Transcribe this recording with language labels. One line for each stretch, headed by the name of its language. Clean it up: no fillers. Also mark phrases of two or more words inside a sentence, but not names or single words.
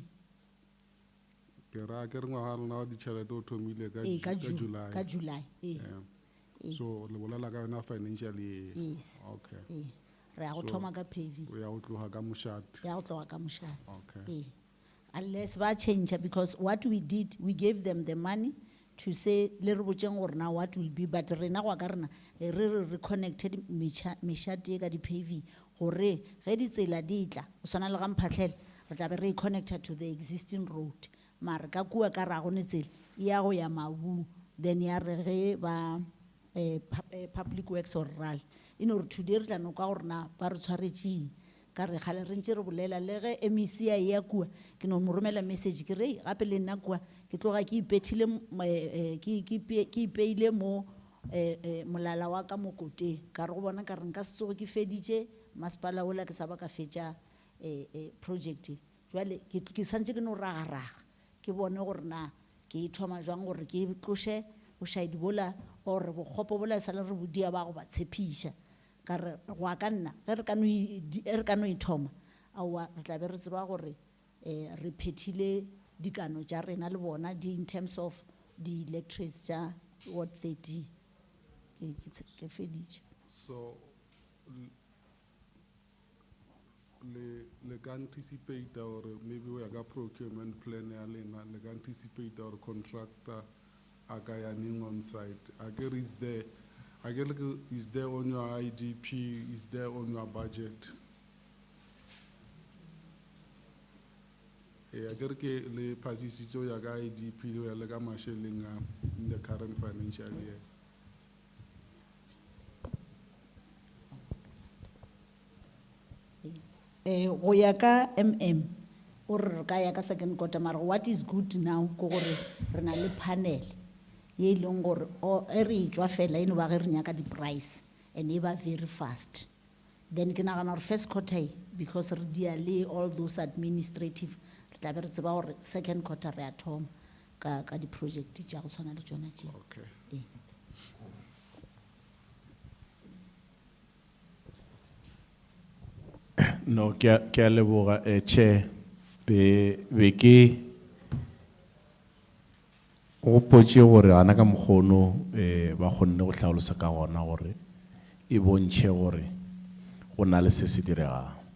Northern Sotho: ke ra ke re ngwaga rena wa ditšhelete o thomile ka July so le bolela ka yona financially yes okay re ya go thoma ka paving ya go tloga ka mošate ya go tloga ka mošate okay unless ba change
English: because what we did we gave them the money to say
Northern Sotho: le re botseng gore na
English: what will be but
Northern Sotho: rena go ka rena re connected mešate ka di paving gore ge ditsela di tla o swana le ga mphatlhela re tla be re
English: connected to the
Northern Sotho: existing road mare ka kua ka ra gone tsela ya go ya mabu then ya re ge ba
English: public works
Northern Sotho: or ral ino re today re tla no ka gore na ba re tshwaretšeng ka re gale re ntse re bolela le ge MEC ya kua ke no mo romela message ke re gape le nna kua ke tloga ke ipethile ke ipeile mo molala wa ka mokote ka re go bona ka re nka se tsoge ke feditše masepala ola ke sa ba ka fetša project jwale ke santse ke no ragaraga ke bone gore na ke e thoma jwang gore ke tloše bošaedi bola gore bokgopo bola sa le re bodia ba go ba tshepiša ka re go ka nna ge re ka no e thoma aowa re tla be re tseba gore re phethile dikano tša rena le bona
English: in terms of the electorates
Northern Sotho: tša ward 30 ke feditše so le ka anticipate gore
English: maybe we
Northern Sotho: ka
English: procurement plan
Northern Sotho: ya lena le ka anticipate gore contractor a ka yaning
English: on site is there on your IDP, is there on your budget? I get
Northern Sotho: le pasisiso ya ka IDP le ya ka masheleng
English: in the current financial year.
Northern Sotho: Go ya ka o re ka ya ka
English: second quarter
Northern Sotho: mara
English: what is good now
Northern Sotho: ko gore re na le panel ye leng gore e re tšwa fela eno ba ge re nyaka di-price and e ba
English: very fast
Northern Sotho: then ke nagana gore
English: first quarter because
Northern Sotho: re dia le
English: all those administrative
Northern Sotho: re tla be re tseba gore
English: second quarter
Northern Sotho: re a thoma ka di-project tša go tshwana le tšona tše no ke a leboga chair be go potše gore ana ka mokgono ba kgonne go tlhalosa ka gona gore e bontšhe gore go na le se se diregang.